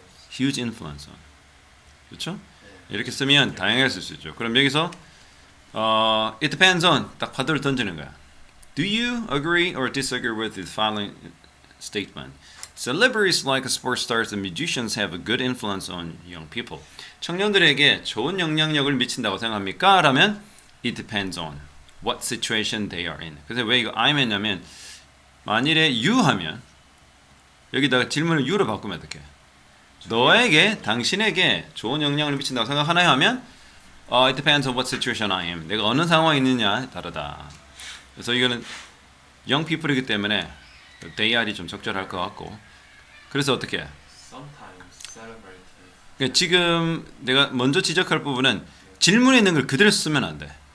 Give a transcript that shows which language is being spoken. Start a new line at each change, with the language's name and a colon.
English: huge influence on
Korean: 그렇죠? 이렇게 쓰면 다양하게 쓸 수 있죠. 그럼 여기서
English: it depends on
Korean: 딱 파도를 던지는 거야.
English: Do you agree or disagree with the following statement? Celebrities like sports stars and musicians have a good influence on young people.
Korean: 청년들에게 좋은 영향력을 미친다고 생각합니까? 라면
English: it depends on. what situation they are in.
Korean: 그래서 왜 이거 I'm 했냐면 만일에 you 하면 여기다가 질문을 you로 바꾸면 어떡해? 너에게, 당신에게 좋은 영향을 미친다고 생각하나요? 하면
English: it depends on what situation I am.
Korean: 내가 어느 상황에 있느냐에 다르다. 그래서 이거는
English: young people
Korean: 이기 때문에 theyR이 좀 적절할 것 같고 그래서 어떻게 해?
English: Sometimes celebrate.
Korean: 그러니까 지금 내가 먼저 지적할 부분은 질문에 있는 걸 그대로 쓰면 안 돼.